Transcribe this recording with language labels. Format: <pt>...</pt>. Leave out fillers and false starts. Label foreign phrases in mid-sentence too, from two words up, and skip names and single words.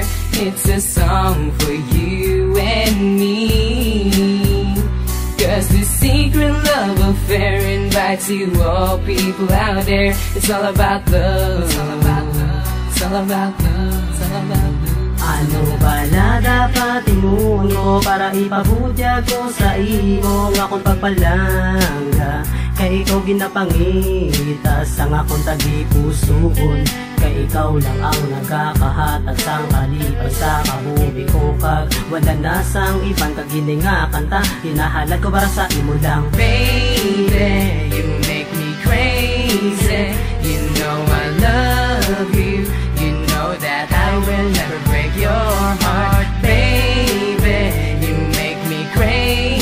<en>It's a song for you and me. 'Cause this secret love affair invites you all people out there. It's all about love. It's all about love. It's all about love. It's all about love.</en> <hil>Ano ba na dapat imuon ko para ipabutyag ko sa imo nga akong pagpalangga? Kay ikaw ginapangita sang akong tagipusoon. Kay ikaw lang ang nagkakahatag sang kalipas sa kabubi ko. Kag wala na sang ibang kagining nga kanta, hinahalad ko para sa imo lang.</hil> <en>Baby, you make me crazy. You know I love you. You know that I will never break your heart. Baby, you make me crazy.</en>